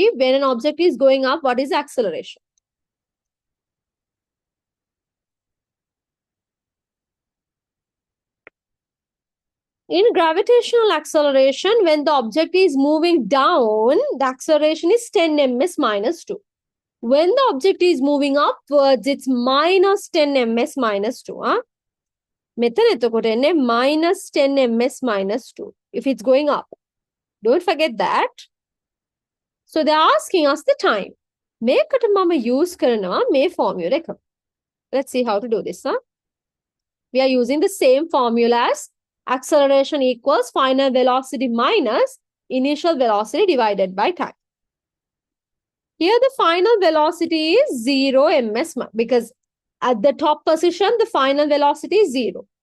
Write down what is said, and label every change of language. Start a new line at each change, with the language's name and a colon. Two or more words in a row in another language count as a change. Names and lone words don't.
English: When an object is going up, what is acceleration? In gravitational acceleration, when the object is moving down, the acceleration is 10 ms minus 2. When the object is moving upwards, it's minus 10 ms minus 2. Huh?
Sinhala: මෙතන එතකොට එන්නේ
English: minus 10 ms minus 2 if it's going up. Don't forget that. So they're asking us the time.
Sinhala: මේකට මම use කරනවා මේ formula එක.
English: Let's see how to do this. Huh? We are using the same formula as acceleration equals final velocity minus initial velocity divided by time. Here the final velocity is 0 ms because at the top position, the final velocity is 0.